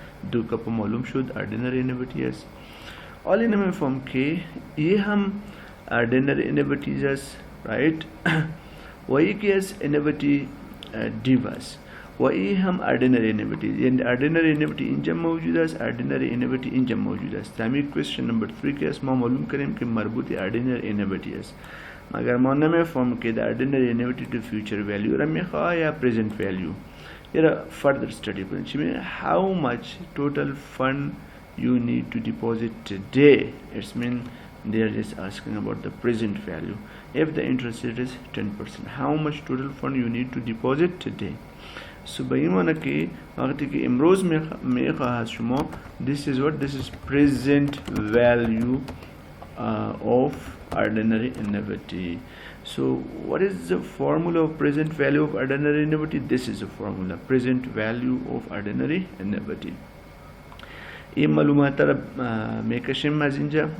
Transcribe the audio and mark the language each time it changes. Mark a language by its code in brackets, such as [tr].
[fa] دو کپ معلوم شد ordinary annuity است. حالا نمیفهم که یه هم ordinary annuities است right و یکی از annuity due است و این هم ordinary annuity یعنی ordinary annuity اینجا موجود است ordinary annuity اینجا موجود است. همین question number 3 که است ما معلوم کنیم که مربوط ordinary annuity است مگر ما نمیفهم که ordinary annuity to future value را میخواه یا present value. [en] یه further study [fa] کنیم چی میگه [en] how much total fund you need to deposit today. It's mean they are just asking about the present value. If the interest rate is 10%, how much total fund you need to deposit today. So by [fa] معنی که وقتی که امروز میخواهد شما [en] this is present value of ordinary annuity. So what is the formula of present value of ordinary annuity? This is the formula, present value of ordinary annuity. [fa] این معلومات را میکشیم از اینجا.